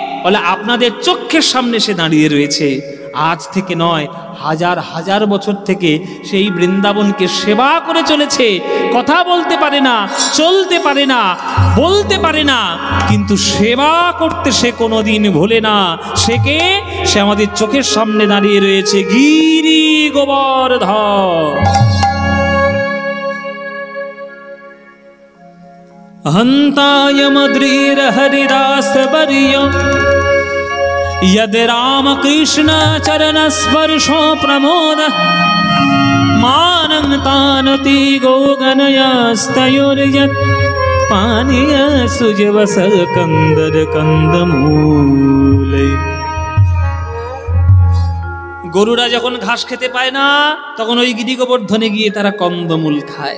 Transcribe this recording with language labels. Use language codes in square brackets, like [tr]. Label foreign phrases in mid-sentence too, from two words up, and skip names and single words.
[bn] বলে আপনাদের চোখের সামনে সে দাঁড়িয়ে রয়েছে, আজ থেকে নয়, হাজার হাজার বছর থেকে সেই বৃন্দাবনকে সেবা করে চলেছে। কথা বলতে পারে না, চলতে পারে না, বলতে পারে না, কিন্তু সেবা করতে সে কোনোদিন ভোলে না। সে কে? সে আমাদের চোখের সামনে দাঁড়িয়ে রয়েছে, গিরি গোবর্ধন। [sa] हन्ताय मद्रीर हरिदास वर्य यद राम कृष्ण चरण स्पर्शो प्रमोद मानं तानति गोगनयस्तयोर्यत् पानीय सुजवस कंदर कंदमूले। [bn] গরুরা যখন ঘাস খেতে পায় না তখন ওই গিরি গোবর্ধনে গিয়ে তারা কন্দমূল খায়।